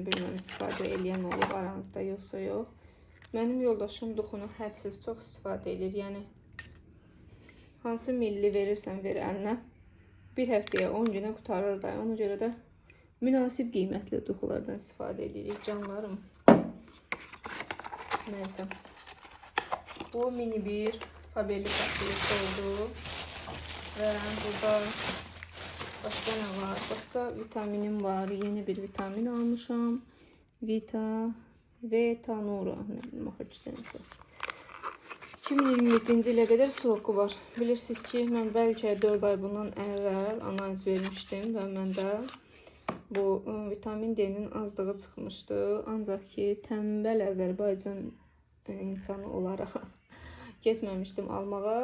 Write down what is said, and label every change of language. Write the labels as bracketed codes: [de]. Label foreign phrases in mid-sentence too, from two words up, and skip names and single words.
[az] Bilməm istifadə eləyən olub aranızda yoxsa yox. Mənim yoldaşım duxunu hədsiz çox istifadə edir. Yəni hansı milli verirsən ver əlinə. Bir həftəyə 10 günə qutarır da. Ona görə də münasib qiymətli duxulardan istifadə edirik canlarım. Neyse. [tr] Bu mini bir Faberlic açılışı oldu. Ve burada başka ne var? Başka vitaminim var. [az] Yeni bir vitamin almışam. [tr] Vetanura. Ne bileyim neyse. [az] 2027-ci ilə qədər sroku var. Bilirsiniz ki, mən bəlkə 4 ay bundan əvvəl analiz vermişdim və məndə bu vitamin D'nin azlığı çıxmışdı. Ancaq ki, tənbəl Azərbaycan insanı olaraq getməmişdim almağa.